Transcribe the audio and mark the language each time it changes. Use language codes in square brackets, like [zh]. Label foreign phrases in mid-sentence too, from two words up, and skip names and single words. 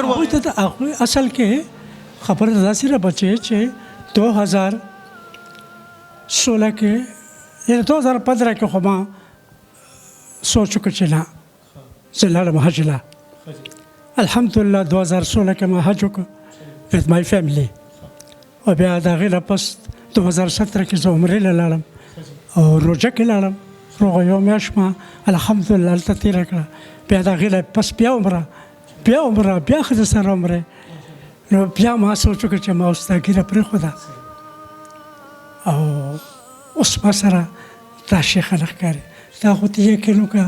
[ps] هغوی ته د هغوی اصل کې خبره داسې را بچې چې 2016 کې یعنې 2015 کې خو ما سوچ وکړ چې نه زه لاړم حج له الحمدلله 2016 کې ما حج وکړ [en] with my family [ps] او بیا د هغې نه پس 2017 کې زه عمرې له لاړم او روژه کې لاړم روغه یو میاشت ما الحمدلله هلته تېره کړه بیا د هغې نه پس بیا عمره بیا ښځه سره عمرې نو بیا ما سوچ وکړ چې ما اوس دا ږیره پرېښوده او اوس ما سره دا شیخه نه ښکاري دا خو ته یقین